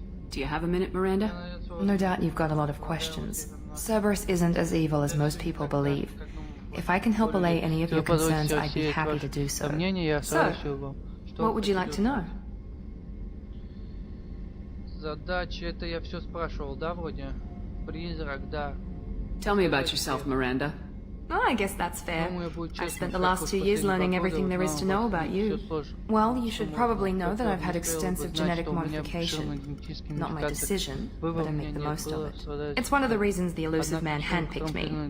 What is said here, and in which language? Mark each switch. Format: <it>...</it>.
<en>Do you have a minute, Miranda? No doubt you've got a lot of questions. Cerberus isn't as evil as most people believe. If I can help allay any of your concerns, I'd be happy to do so. So, what would you like to know?</en> <ru>Задача, это я все спрашивал, да, вроде? Призрак, да.</ru> <en>Tell me about yourself, Miranda. Oh, I guess that's fair. I've spent the last 2 years learning everything there is to know about you. Well, you should probably know that I've had extensive genetic modification. Not my decision, but I make the most of it. It's one of the reasons the elusive man handpicked me.</en>